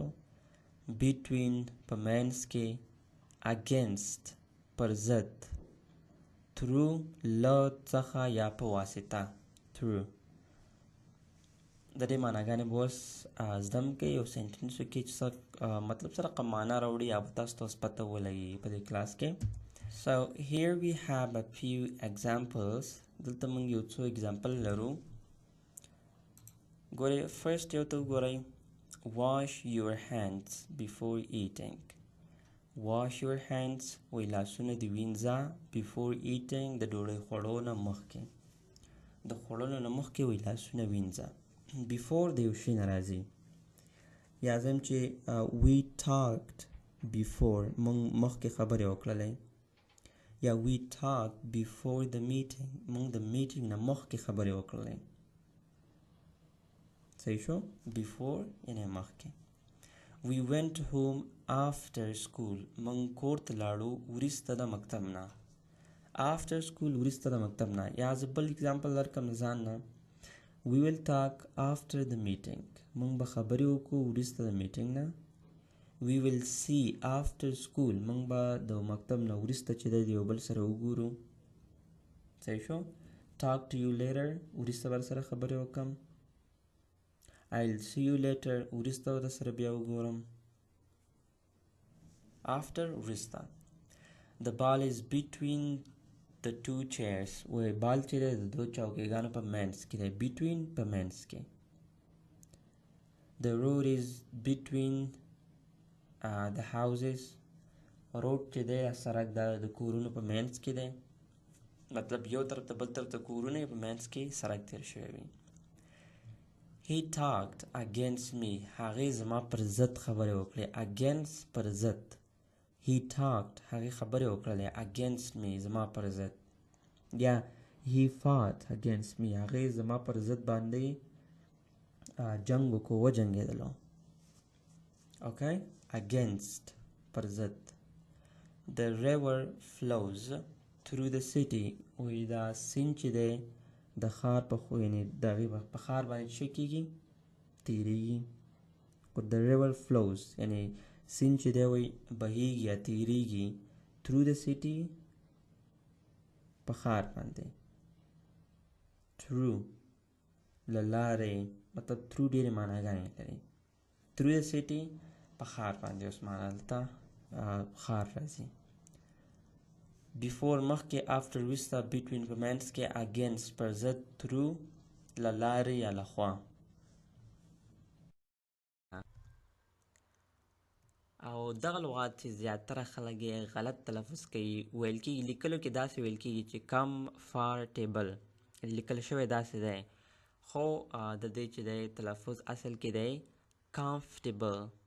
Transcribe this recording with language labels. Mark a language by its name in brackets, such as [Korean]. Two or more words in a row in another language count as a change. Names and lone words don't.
[Pashto] between په منځ کې، against پر ضد، through له څخه یا په واسطه، through. د دې معناګانې به اوس زده م کوئ، یو سینټنسو کې چې څه مطلب سره رقم معنا راوړي یا به تاسو ته اوس پته ولګي په دې کلاس کې. [English] So here we have a few examples. [Pashto] دلته موږ یو څو example لرو. ګورئ first یو ته وګورئ [English] wash your hands before eating. wash your hands [Pashto] وی لاسونه دې وینځه [English] before eating [Pashto] د ډوډۍ خوړو نه مخکې، د خوړلو نه مخکې وی لاسونه وینځه. before د یو شي نه راځي. یا زم چې [English] we talked before، [Pashto] موږ مخکې خبرې وکړلې. [English] یا we talked before the meeting، [Pashto] موږ د میټینګ نه مخکې خبرې وکړلې. صحیح شو؟ before یعنی مخکې. [English] we went home after school، [Pashto] موږ کور ته لاړو وروسته د مکتب نه. [English] after school [Pashto] وروسته د مکتب نه. یا زه بل اگزامپل درکړم د ځان نه. [English] we will talk after the meeting، [Pashto] موږ به خبرې وکړو وروسته د میټینګ نه. [English] we will see after school، [Pashto] موږ به د مکتب نه وروسته چې دی د یو بل سره وګورو. صحیح شو؟ [English] talk to you later، [Pashto] وروسته به سره خبرې وکړم. [English] I'll see you later، [Pashto] وروسته به سره بیا وګورم. after وروسته. [English] the ball is between the two chairs، the ball [Pashto] چې دی د دو چوکیګانو په منځ کې دی. between په منځ کې. [English] the road is between the houses، [Pashto] روډ چې دی سړک د کورونو په منځ کې دی، مطلب یو طرف ته بل طرف ته کورونه په منځ کې سړک تیر شوی وي. [English] he talked against me، [Pashto] هغې زما پر ضد خبرې وکړې. against پر ضد. [English] he talked [Pashto] هغې خبرې وکړلې [English] against me [Pashto] زما پر ضد. [English] یا he fought against me، [Pashto] هغې زما پر ضد باندې جنګ وکړو، وجنګېدلو. [English] okay against [Pashto] پر ضد. [English] the river flows through the city، [Pashto] وی دا سیند چې دی د ښار په خو یعنې د هغې په ښار باندې څه کېږي؟ تېرېږي. [English] the river flows [Pashto] یعنې سیند چې دی وی بهیږي یا تېرېږي [English] through the city [Pashto] په ښار باندې. through له لارې، مطلب through ډېرې معناګانې لري. [English] through the city [Pashto] په ښار باندې. اوس معنا دلته ښار راځي. before مخکې، after وروسته، between په منځ کې، against پر ضد، through له لارې یا له خوا. او دغه لغات چې زیاتره خلک یې غلط تلفظ کوي، ویل کېږي لیکلو کې داسې ویل کېږي چې comfortable، لیکل شوی داسې دی، خو د دې چې دی تلفظ اصل کې دی comfortable.